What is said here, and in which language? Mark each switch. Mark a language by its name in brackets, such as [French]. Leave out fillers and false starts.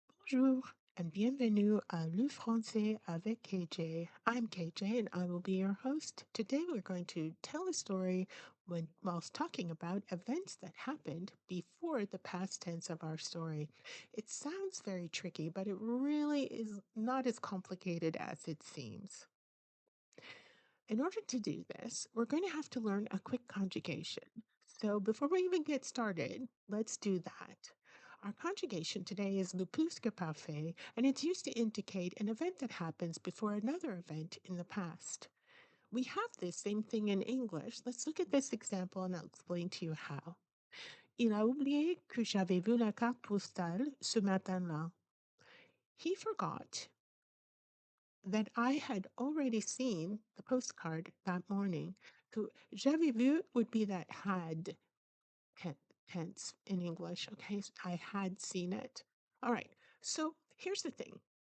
[French] Bonjour and bienvenue à Le Français avec KJ. [English] I'm KJ and I will be your host. Today we're going to tell a story whilst talking about events that happened before the past tense of our story. It sounds very tricky, but it really is not as complicated as it seems. In order to do this, we're going to have to learn a quick conjugation. So before we even get started, let's do that. Our conjugation today is le plus-que-parfait, and it's used to indicate an event that happens before another event in the past. We have this same thing in English. Let's look at this example and I'll explain to you how. [French] Il a oublié que j'avais vu la carte postale ce matin-là. [English] He forgot that I had already seen the postcard that morning. So [French] j'avais vu [English] would be that had tense in English. Okay, so I had seen it. All right, so here's the thing.